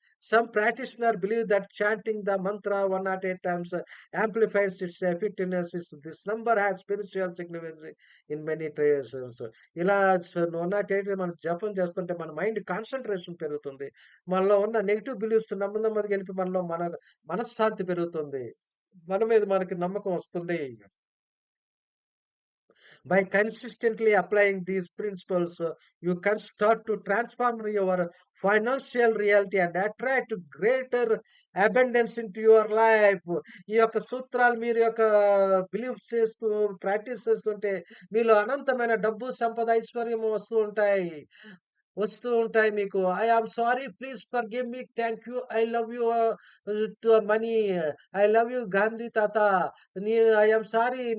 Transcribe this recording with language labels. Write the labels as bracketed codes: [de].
[en] Some practitioner believe that chanting the mantra 108 times amplifies its effectiveness. This number has spiritual significance in many traditions. [te] ఇలా 108 మనం జపం చేస్తుంటే మన mind concentration పెరుగుతుంది. మనలో ఉన్న నెగెటివ్ బిలీఫ్స్ నెమ్మదిగా ఎళ్ళిపి మన మనశ్శాంతి పెరుగుతుంది. మన మీద మనకి నమ్మకం వస్తుంది. [en] By consistently applying these principles, you can start to transform your financial reality and attract greater abundance into your life. [te] ఈ యొక్క సూత్రాలు మీరు బిలీవ్ చేస్తూ ప్రాక్టీస్ చేస్తుంటే మీలో అనంతమైన డబ్బు, సంపద, ఐశ్వర్యము వస్తూ ఉంటాయి మీకు. [en] I am sorry. Please forgive me. Thank you. I love you to money. I love you Gandhi తాత. I am sorry.